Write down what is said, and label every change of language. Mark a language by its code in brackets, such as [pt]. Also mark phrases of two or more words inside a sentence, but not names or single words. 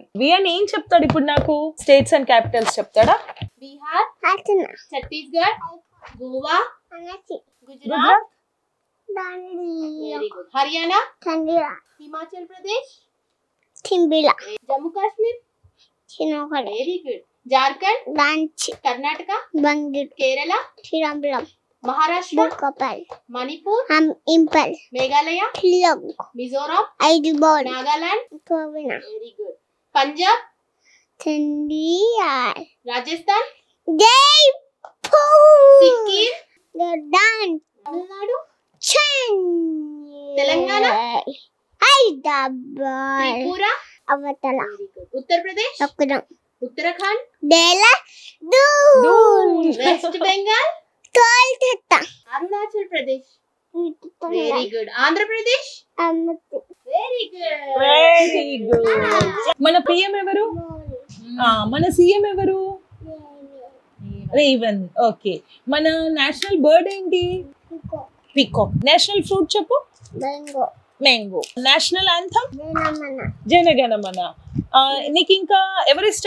[te] వియాన్ ఏం చెప్తాడు ఇప్పుడు నాకు? [en] states and capitals [te] చెప్తాడా? [en] Bihar, Hatna. Chhattisgarh, Goa, Anasi. Gujarat. Dandi. Very good. Haryana, Chandira. Himachal Pradesh, Timbila. Jammu Kashmir. Chinokade. Very good. Jharkhand, Ranchi. Karnataka, Bangir. Kerala, Tirambalam. Maharashtra, Bukapal. Manipur, Impal. Meghalaya, Tilog. Mizoram, Aidubon. Nagaland. Kovina. Very good. Punjab, Chandiya. Rajasthan, Jaipur. Sikkim, Dan. Tamil Nadu, Chennai. Telangana. Hyderabad. Tripura. Avatala. Very good. Uttar Pradesh, Lakudam. Uttarakhand, Dela. Doon. West Bengal, Kolkata. Arunachal Pradesh. Very good. Andhra Pradesh. Amati. Very good. Very good. [te] మన పిఎం ఎవరు? మన సీఎం ఎవరు? రేవన్. ఓకే. మన [en] national bird [te] ఏంటి? పీకాక్. [en] national fruit [te] చెప్పు. Mango. [en] Mango. National anthem Nenamana. [te] జనగణమన. నీకు ఇంకా ఎవరి ఇష్టం?